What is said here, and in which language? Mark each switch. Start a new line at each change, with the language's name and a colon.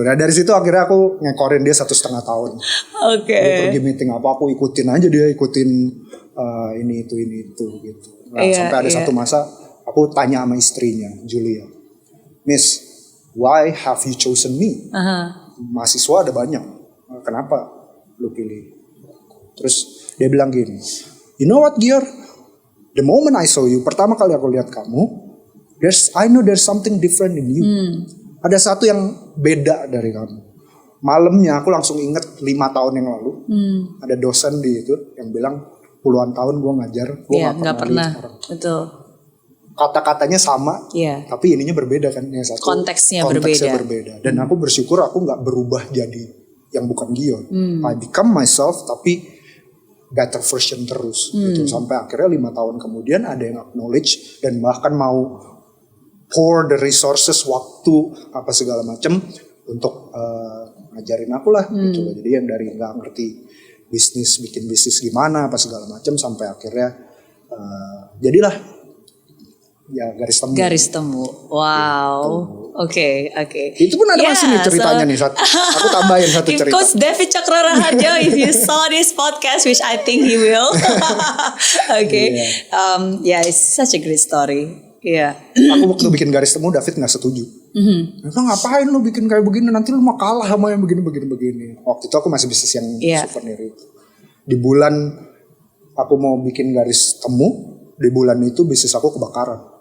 Indonesian: Nah dari situ akhirnya aku ngekorin dia 1,5 tahun. Dia pergi meeting apa, aku ikutin aja, dia ikutin ini itu gitu. Nah sampai ada satu masa aku tanya sama istrinya, Julia, Miss,
English: why have you chosen me?
Indonesian: Mahasiswa ada banyak, kenapa lu pilih? Terus dia bilang gini,
English: you know what Gior, the moment I saw you,
Indonesian: pertama kali aku lihat kamu,
English: I know there's something different in you.
Indonesian: Ada satu yang beda dari kamu. Malamnya aku langsung inget 5 tahun yang lalu, ada dosen di itu yang bilang puluhan tahun gue ngajar, gue gak pernah lihat orang. Betul. Kata-katanya sama, tapi ininya berbeda kan. Yang satu, konteksnya berbeda. Dan aku bersyukur aku gak berubah jadi yang bukan Gior.
English: I become myself,
Indonesian: tapi
English: better version
Indonesian: terus gitu. Sampai akhirnya 5 tahun kemudian ada yang acknowledge dan bahkan mau
English: pour the resources,
Indonesian: waktu apa segala macam untuk ngajarin aku lah gitu. Jadi yang dari nggak ngerti bisnis, bikin bisnis gimana apa segala macam, sampai akhirnya jadilah ya garis temu. Wow. Oke. Itu pun ada masih nih ceritanya nih. Aku tambahin satu cerita.
English: Coach David Caprora Harjo, if you saw this podcast, which I think he will. It's such a great story.
Indonesian: Aku waktu bikin garis temu, David nggak setuju. Dia bilang, ngapain lu bikin kayak begini, nanti lu mau kalah sama yang begini. Waktu itu aku masih bisnis yang souvenir itu. Di bulan aku mau bikin garis temu, di bulan itu bisnis aku kebakaran.